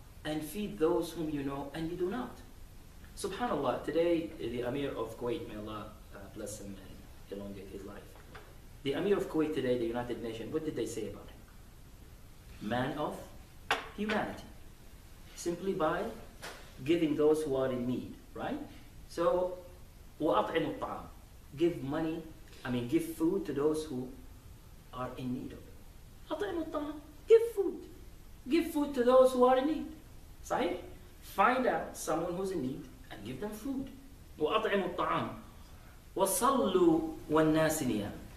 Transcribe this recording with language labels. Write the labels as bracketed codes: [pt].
[en] And feed those whom you know and you do not. SubhanAllah, today the Amir of Kuwait, may Allah bless him and elongate his life. The Amir of Kuwait today, the United Nations, what did they say about him? Man of humanity. Simply by giving those who are in need, right? So, [ar] وَأَطْعِمُوا الطَّعَامِ. [en] Give money, give food to those who are in need of it. [ar] أَطْعِمُوا الطَّعَامِ. [en] Give food. Give food to those who are in need. Sahih? Find out someone who's in need and give them food. [ar] وَأَطْعِمُوا الطَّعَامِ. وَصَلُّوا وَالنَّاسِ نِيَامٍ.